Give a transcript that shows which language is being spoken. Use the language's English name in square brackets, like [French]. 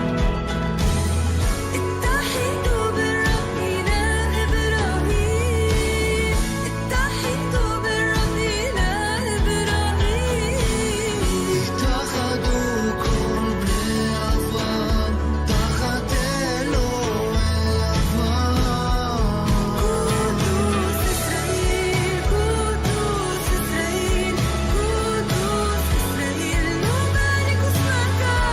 [Arabic] اتحدوا بالرب إله إبراهيم اتحدوا بالرب إله إبراهيم. [Hebrew] התאחדו כל בני אברהם תחת אלוהי אברהם. [Arabic] قدوس إسرائيل قدوس إسرائيل قدوس إسرائيل نبارك اسمك.